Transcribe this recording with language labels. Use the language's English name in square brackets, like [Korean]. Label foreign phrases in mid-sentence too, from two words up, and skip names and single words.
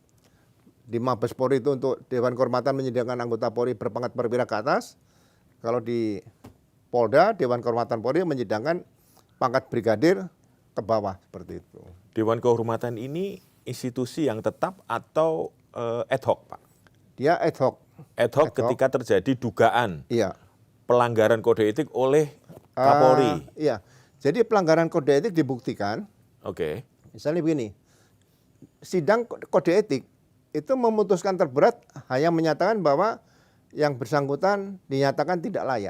[Indonesian] Di Mabes Polri itu untuk Dewan Kehormatan menyediakan anggota Polri berpangkat perwira ke atas. Kalau di Polda, Dewan Kehormatan Polri menyediakan pangkat brigadir ke bawah seperti itu. Dewan Kehormatan ini institusi yang tetap atau [Latin] ad hoc, [Indonesian] Pak? Dia [Latin] ad hoc. Ad hoc Ad hoc. [Indonesian] ketika terjadi dugaan Iya. pelanggaran kode etik oleh Kapolri. Iya. Jadi pelanggaran kode etik dibuktikan. Oke. Misalnya begini, sidang kode etik itu memutuskan terberat hanya menyatakan bahwa yang bersangkutan dinyatakan tidak layak.